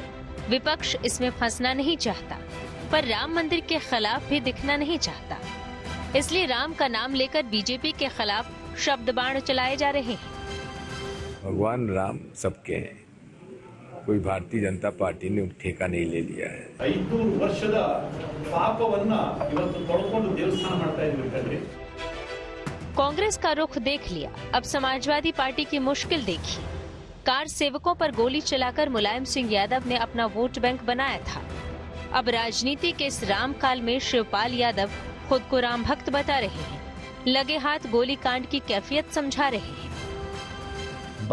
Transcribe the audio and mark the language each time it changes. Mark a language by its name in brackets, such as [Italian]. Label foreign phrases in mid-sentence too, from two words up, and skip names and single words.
[Hindi] विपक्ष इसमें फंसना नहीं चाहता, पर राम मंदिर के खिलाफ भी दिखना नहीं चाहता। इसलिए राम का नाम लेकर बीजेपी के खिलाफ शब्द बाण चलाए जा रहे हैं। भगवान राम सबके हैं, कोई भारतीय जनता पार्टी ने ठेका नहीं ले लिया है। [Kannada] 5 ವರ್ಷದ ಪಾಪವನ್ನ ಇವತ್ತು ತೊಳ್ಕೊಂಡು ದೇವಸ್ಥಾನ ಮಾಡ್ತಾ ಇದ್ದೀವಿ ಕಣ್ರಿ। [Hindi] कांग्रेस का रुख देख लिया, अब समाजवादी पार्टी की मुश्किल देखी। कार सेवकों पर गोली चलाकर मुलायम सिंह यादव ने अपना वोट बैंक बनाया था। अब राजनीति के इस राम काल में शिवपाल यादव खुद को राम भक्त बता रहे हैं, लगे हाथ गोली कांड की कैफियत समझा रहे हैं।